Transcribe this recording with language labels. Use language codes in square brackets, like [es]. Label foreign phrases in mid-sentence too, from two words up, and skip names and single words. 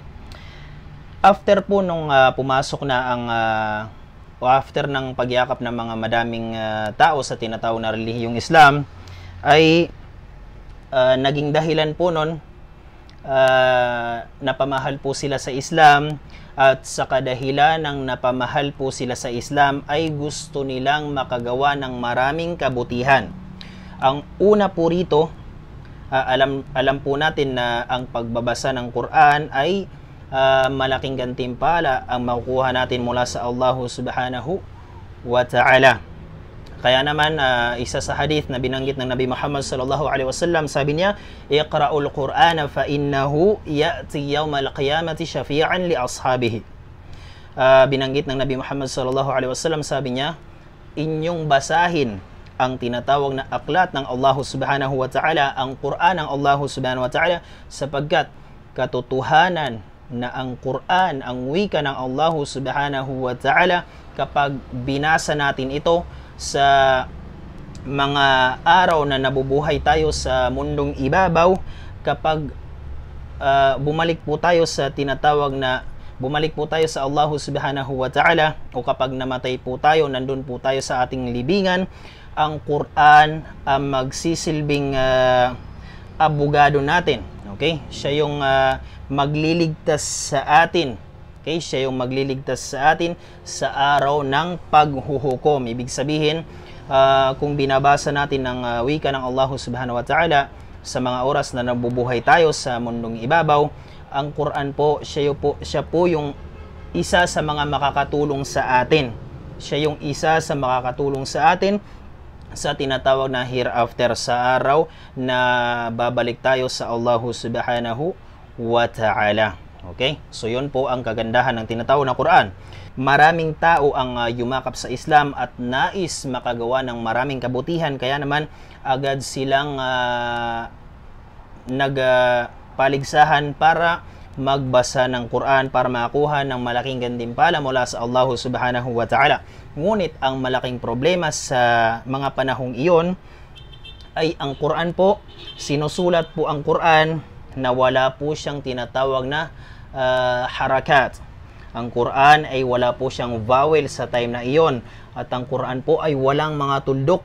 [tl] After po nung pumasok na ang after ng pagyakap ng mga madaming tao sa tinatawag na relihiyong Islam, ay naging dahilan po nun napamahal po sila sa Islam, at sa kadahilan ng napamahal po sila sa Islam ay gusto nilang makagawa ng maraming kabutihan. Ang una po rito, alam po natin na ang pagbabasa ng Quran ay malaking gantimpala ang makukuha natin mula sa Allah [ar] سبحانه وتعالى. [tl] Kaya naman isa sa hadith na binanggit ng Nabi Muhammad [ar] صلى الله عليه وسلم, [tl] sabi niya, [ar] "اقرؤوا القرآن فإنه يأتي يوم القيامة شفيعا لأصحابه." [tl] binanggit ng Nabi Muhammad [ar] صلى الله عليه وسلم, [tl] sabi niya, inyong basahin ang tinatawag na aklat ng Allah [ar] سبحانه وتعالى, [tl] ang Quran ng Allah [ar] سبحانه وتعالى, [tl] sapagkat katotohanan na ang Quran, ang wika ng [ar] الله سبحانه وتعالى, [tl] kapag binasa natin ito sa mga araw na nabubuhay tayo sa mundong ibabaw, kapag bumalik po tayo sa bumalik po tayo sa Allah [ar] سبحانه وتعالى, [tl] o kapag namatay po tayo, nandun po tayo sa ating libingan, ang Quran ang magsisilbing abogado natin. Okay? Siya yung magliligtas sa atin. Okay? Siya yung magliligtas sa atin sa araw ng paghuhukom. Ibig sabihin, kung binabasa natin ang wika ng Allah [ar] سبحانه وتعالى [tl] sa mga oras na nabubuhay tayo sa mundong ibabaw, ang Quran po, siya po yung isa sa mga makakatulong sa atin. Siya yung isa sa makakatulong sa atin sa tinatawag na hereafter, sa araw na babalik tayo sa Allah [ar] سبحانه وتعالى. [tl] Okay? So yun po ang kagandahan ng tinatawag na Quran. Maraming tao ang yumakap sa Islam at nais makagawa ng maraming kabutihan, kaya naman agad silang nagpaligsahan para magbasa ng Quran, para makakuha ng malaking gantimpala mula sa Allah [ar] سبحانه وتعالى. [tl] Ngunit ang malaking problema sa mga panahong iyon ay ang Quran po, sinusulat po ang Quran na wala po siyang tinatawag na harakat. Ang Quran ay wala po siyang vowel sa time na iyon, at ang Quran po ay walang mga tuldok.